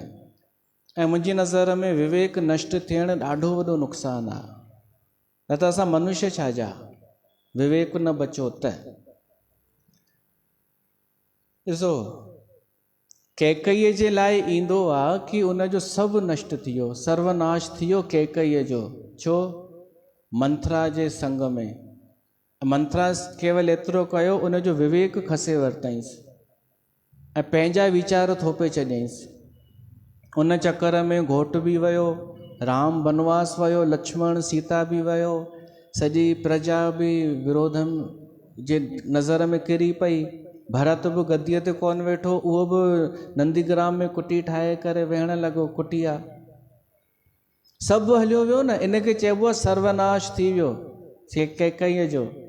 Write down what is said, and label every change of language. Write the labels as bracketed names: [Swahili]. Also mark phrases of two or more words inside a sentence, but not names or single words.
[Sindhi] ऐं मुंहिंजी नज़र में विवेक नष्ट थियणु ॾाढो वॾो नुक़सानु आहे। न त असां मनुष्य छा जा, विवेक न बचो त। ॾिसो, कैकईअ जे लाइ ईंदो आहे कि उनजो सभु नष्ट थी वियो, सर्वनाश थी वियो कैकईअ जो। छो? मंथरा जे संग में। मंथरा केवल एतिरो कयो, उनजो विवेक खसे वरितईंसि ऐं पंहिंजा वीचार थोपे छॾियईंसि। उन चकर में घोटु बि वियो, राम वनवास वियो, लक्ष्मण सीता बि वियो, सॼी प्रजा बि विरोधम जे नज़र में किरी पई। भरत बि गद्दीअ ते कोन वेठो, उहो बि नंदीग्राम में कुटी ठाहे करे वेहण लॻो, कुटिया। सभु हलियो वियो न, इनखे चइबो आहे सर्वनाश थी वियो कैकईअ जो।